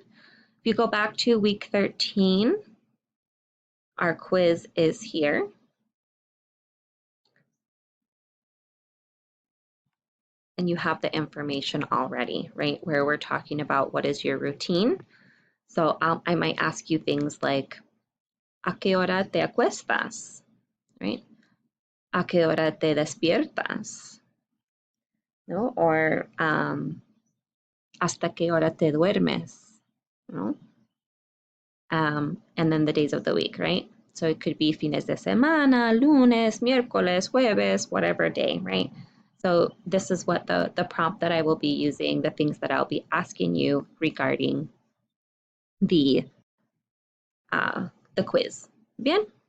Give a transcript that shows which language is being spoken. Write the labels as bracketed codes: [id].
[en] If you go back to week 13, our quiz is here. And you have the information already, right? Where we're talking about what is your routine. So I might ask you things like, [es] ¿A qué hora te acuestas? [en] Right? [es] ¿A qué hora te despiertas? No? Or ¿hasta qué hora te duermes? No? [en] And then the days of the week, right? So it could be [es] fines de semana, lunes, miércoles, jueves, [en] whatever day, right? So this is what the prompt that I will be using, the things that I'll be asking you regarding the quiz. [es] Bien?